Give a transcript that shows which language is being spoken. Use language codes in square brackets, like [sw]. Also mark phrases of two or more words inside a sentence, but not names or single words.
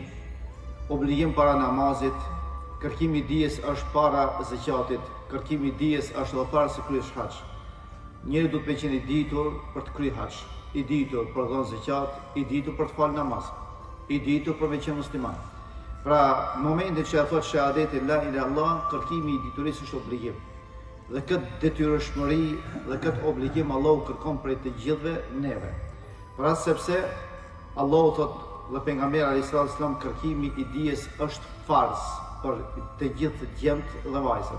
[sq] Obligim para namazit, kërkimi i dijes është para zakatit, kërkimi i dijes është edhe para se kryesh hax. Njëri duhet të qenë i ditur për të kryer hax, i ditur për të dhënë zakat, i ditur për të falë namaz, i ditur për të qenë musliman. Pra, në momentin që thotë shahadetin [ar] لا إله إلا الله, [sq] kërkimi i diturisë është obligim. Dhe këtë detyrëshmëri dhe këtë obligim Allahu kërkon prej të gjithëve neve. Pra sepse Allahu thotë dhe pejgamberi [ar] عليه السلام [sq] kërkimi i dijes është farz për të gjithë djemt dhe vajzat.